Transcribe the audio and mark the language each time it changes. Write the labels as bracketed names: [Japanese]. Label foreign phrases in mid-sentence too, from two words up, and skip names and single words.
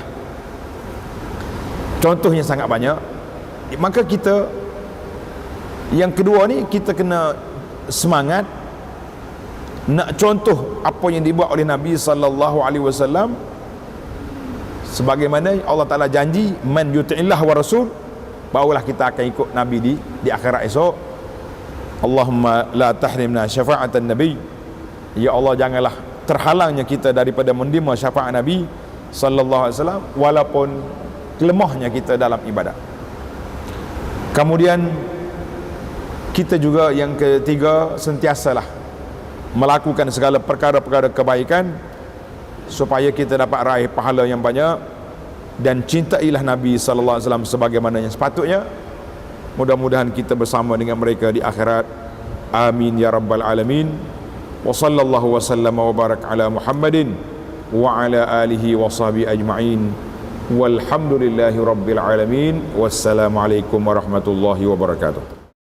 [Malay] Contohnya sangat banyak. Maka kita, yang kedua ni, kita kena semangat nak contoh apa yang dibuat oleh Nabi [Arabic] صلى الله عليه وسلم, [Malay] sebagaimana Allah Ta'ala janji, [Arabic] من يطع الله والرسول, [Malay] barulah kita akan ikut Nabi di akhirat esok. [Arabic] اللهم لا تحرمنا شفاعة النبي, [Malay] ya Allah janganlah terhalangnya kita daripada menerima syafaat Nabi [Arabic] صلى الله عليه وسلم, [Malay] walaupun lemahnya kita dalam ibadat. Kemudian kita juga yang ketiga, sentiasalah melakukan segala perkara-perkara kebaikan supaya kita dapat raih pahala yang banyak, dan cintailah Nabi [Arabic] صلى الله عليه وسلم [Malay] sebagaimana yang sepatutnya. Mudah-mudahan kita bersama dengan mereka di akhirat. [Arabic] آمين يا رب العالمين وصلى الله وسلم وبارك على محمد وعلى آله وصحبه أجمعين. والحمد لله رب العالمين والسلام عليكم ورحمة الله وبركاته.